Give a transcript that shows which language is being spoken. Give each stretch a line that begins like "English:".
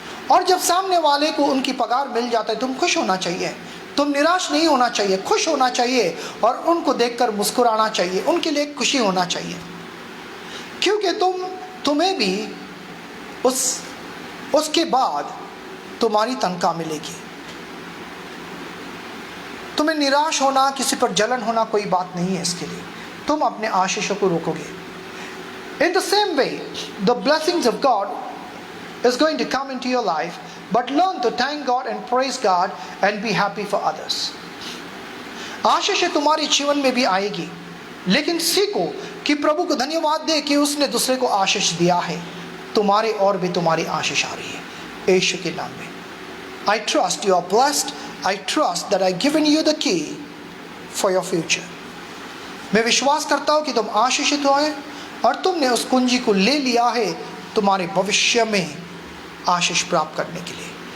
Hindi: और जब सामने वाले को उनकी पगार मिल जाता है तुम खुश होना चाहिए, तुम निराश नहीं होना चाहिए, खुश होना चाहिए और उनको देखकर मुस्कुराना चाहिए, उनके लिए खुशी होना चाहिए, क्योंकि तुम्हें भी उसके बाद तुम्हारी तनख्वाह मिलेगी। तुम्हें निराश होना, किसी पर जलन होना कोई बात नहीं है, इसके लिए तुम अपने आशीषों को रोकोगे।
English: In the same way, the blessings of God is going to come into your life, but learn to thank God and praise God and be happy for others.
Hindi: आशीष तुम्हारे जीवन में भी आएगी, लेकिन सीखो कि प्रभु को धन्यवाद दे कि उसने दूसरे को आशीष दिया है, तुम्हारे और भी तुम्हारी आशीष आ रही है यीशु के नाम में।
English: I trust you are blessed. I trust that I've given you the key for your future.
Hindi: मैं विश्वास करता हूँ कि तुम आशीषित हुए और तुमने उस कुंजी को ले लिया है तुम्हारे भविष्य में आशीष प्राप्त करने के लिए।